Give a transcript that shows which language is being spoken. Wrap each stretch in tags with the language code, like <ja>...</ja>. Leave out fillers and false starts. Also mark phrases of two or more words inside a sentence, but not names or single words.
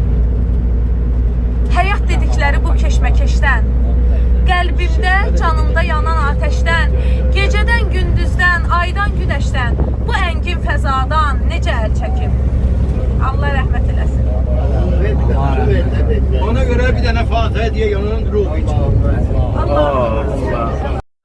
<az>Həyat dedikləri bu keşməkeşdən, qəlbimdə, canımda yanan ateşdən, gecədən, gündüzdən, aydan, günəşdən, bu əngin fəzadan necə əl çəkim? Allah rəhmət eləsin.</az> <tr>Ona göre bir tane Fatih diye yanının ruhu için. Allah.</tr>